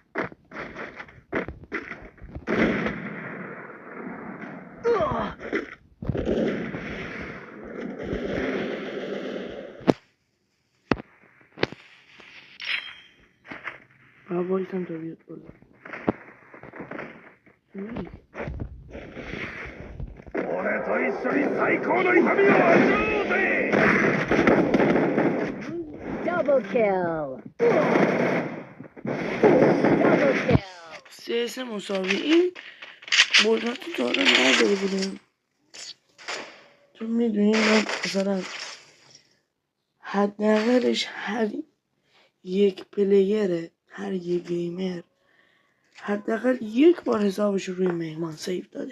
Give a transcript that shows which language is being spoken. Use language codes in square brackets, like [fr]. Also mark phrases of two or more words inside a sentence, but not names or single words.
[fa] وایسم تا بیاد بالا. [ja] 俺と一緒に最高の痛みを味わおうぜ [en] Double kill. Double kill. [fa] 3-3 مساوی. این مدت تا حالا نداره بودم. تو میدونی من مثلا حداقلش هر یک پلیره، هر یک گیمر حداقل یک بار حسابش رو روی مهمان سیو داده.